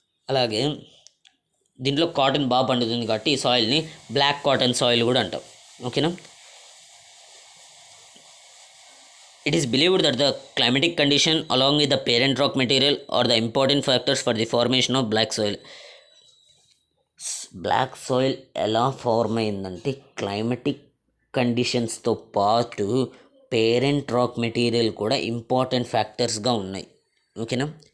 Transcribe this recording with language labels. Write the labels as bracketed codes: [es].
[te] అలాగే దీంట్లో కాటన్ బాగా పండుతుంది కాబట్టి ఈ సాయిల్ని బ్లాక్ కాటన్ సాయిల్ కూడా అంటాం. ఓకేనా. [en] It is believed that the climatic condition along with the parent rock material are the important factors for the formation of black soil. [te] Black soil ఎలా ఫార్మ్ అయిందంటే క్లైమేటిక్ కండిషన్స్తో పాటు పేరెంట్ రాక్ మెటీరియల్ కూడా important ఫ్యాక్టర్స్గా ఉన్నాయి. ఓకేనా.